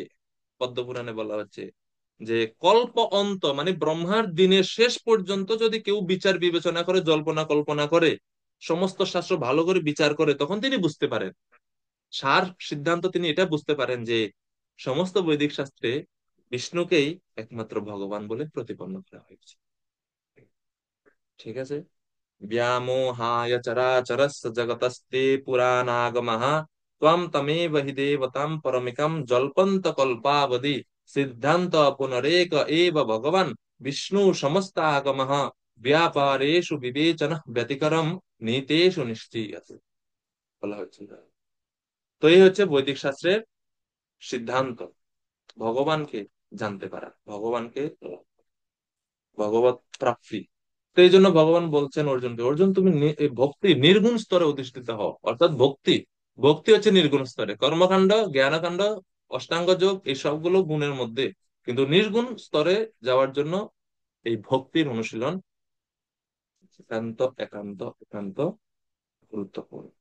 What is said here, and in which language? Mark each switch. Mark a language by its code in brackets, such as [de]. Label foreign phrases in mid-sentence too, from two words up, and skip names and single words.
[bn] পদ্মপুরাণে বলা হচ্ছে যে কল্প অন্ত মানে ব্রহ্মার দিনের শেষ পর্যন্ত যদি কেউ বিচার বিবেচনা করে, জল্পনা কল্পনা করে, সমস্ত শাস্ত্র ভালো করে বিচার করে, তখন তিনি বুঝতে পারেন, সার সিদ্ধান্ত তিনি এটা বুঝতে পারেন যে সমস্ত বৈদিক শাস্ত্রে বিষ্ণুকেই একমাত্র ভগবান বলে প্রতিপন্ন করা হয়েছে। ঠিক আছে। [sa] व्यामोहाय चराचरस्य जगतस्ते पुराणागमः त्वं तमेव हि देवतां परमिकं जल्पन्तकल्पावधि सिद्धान्त पुनरेक एव भगवान् विष्णु समस्तागमः व्यापारेषु विवेचनः व्यतिकरम नीतेषु निश्चीयते [bn] বলা হচ্ছে। তো এই হচ্ছে বৈদিক শাস্ত্রের সিদ্ধান্ত, ভগবানকে জানতে পারা, ভগবানকে ভগবত প্রাপ্তি। তো এই জন্য ভগবান বলছেন অর্জুনকে, অর্জুন তুমি এই ভক্তি নির্গুণ স্তরে অধিষ্ঠিত হও, অর্থাৎ ভক্তি, ভক্তি হচ্ছে নির্গুণ স্তরে, কর্মকাণ্ড জ্ঞানকাণ্ড অষ্টাঙ্গ যোগ এই সবগুলো গুণের মধ্যে, কিন্তু নির্গুণ স্তরে যাওয়ার জন্য এই ভক্তির অনুশীলন একান্ত একান্ত একান্ত গুরুত্বপূর্ণ।